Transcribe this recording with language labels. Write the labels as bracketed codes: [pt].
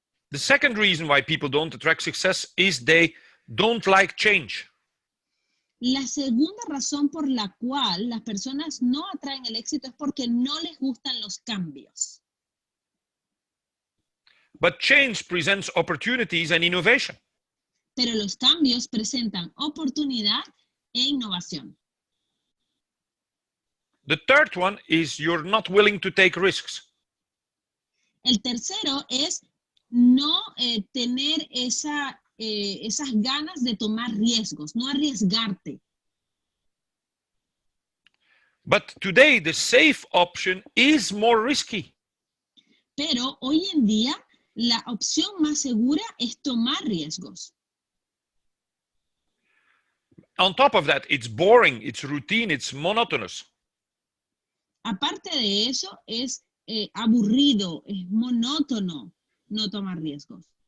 [en] The second reason why people don't attract success is they don't like change. [es] La segunda razón por la cual las personas no atraen el éxito es porque no les gustan los cambios. [en] But change presents opportunities and innovation. [es] Pero los cambios presentan oportunidad e innovación. [en] The third one is you're not willing to take risks. [es] El tercero es no tener esas ganas de tomar riesgos, no arriesgarte. [en] But today the safe option is more risky. [es] Pero hoy en día la opción más segura es tomar riesgos. [en] On top of that, it's boring, it's routine, it's monotonous. [es] Aparte de eso, es aburrido, es monótono no tomar riesgos.